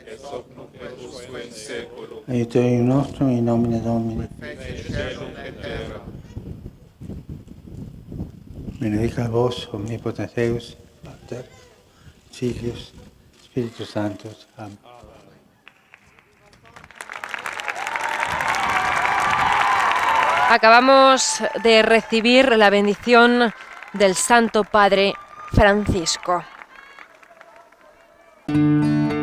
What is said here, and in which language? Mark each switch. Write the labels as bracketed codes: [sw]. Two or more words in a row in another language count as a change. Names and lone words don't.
[la] aiutorium nostrum in nomine Domini. Benedicat vos, omnipotens Deus, Pater, Filius, Spiritus Sanctus. Amén. [es] Acabamos de recibir la bendición del Santo Padre Francisco.